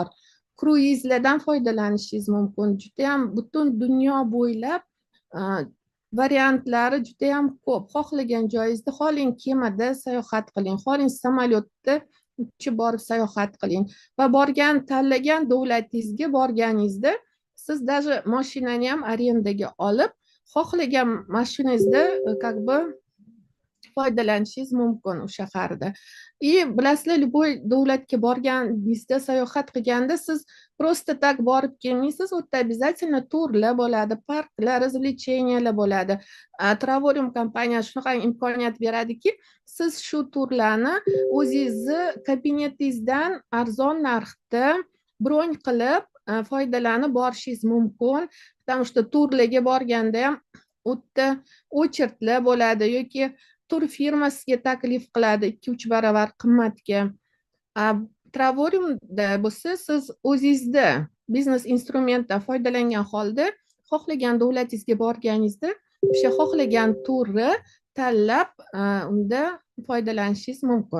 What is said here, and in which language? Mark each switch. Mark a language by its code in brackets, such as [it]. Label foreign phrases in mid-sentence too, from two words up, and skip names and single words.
[uz] Kruizlardan foydalanishingiz mumkin. Juda ham butun dunyo bo'ylab variantlari juda ham ko'p. Xohlagan joyingizda, xohlang kemada sayohat qiling, xohlang samolyotda uchib borib sayohat qiling va tanlagan davlatingizga borganingizda siz даже mashinani ham arendaga olib, xohlagan mashinangizda [ru] как бы [uz] foydalanishingiz mumkin o'sha shaharda. Bilasizlar, любой davlatga borganingizda sayohat qilganda siz [ru] просто так [uz] borib kelmaysiz, u yerda обязательно turlar bo'ladi, parklar, развлечениyalar bo'ladi. Travorium kompaniyasi shunaqa imkoniyat beradiki, siz shu turlarni o'zingizni kabinetingizdan arzon narxda bron qilib foydalanib borishingiz mumkin. [ru] Потому что [uz] turlarga borganda ham u yerda очередlar bo'ladi yoki tur firmasiga taklif qiladi 2-3 barobar qimmatga. Travoriumda bo'lsa siz o'zingizda biznes instrumentdan foydalangan holda xohlagan davlatingizga borganingizda o'sha xohlagan turni tanlab unda foydalanishingiz mumkin.